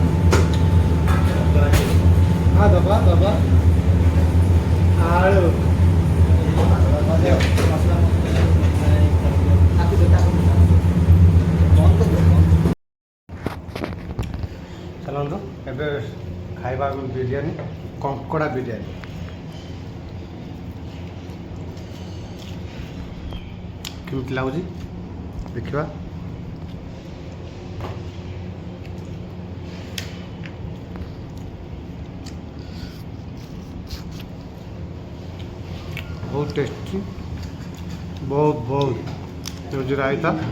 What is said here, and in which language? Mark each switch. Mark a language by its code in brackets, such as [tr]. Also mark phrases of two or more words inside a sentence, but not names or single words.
[or] ହଁ ଦବା ଆଳୁ ଚାଲନ୍ତୁ ଏବେ ଖାଇବା ବିରିୟାନୀ କଙ୍କଡ଼ା ବିରିୟାନୀ। କେମିତି ଲାଗୁଛି ଦେଖିବା। [hi] बहुत टेस्टी बहुत [or] ହେଉଛି ରାଇତା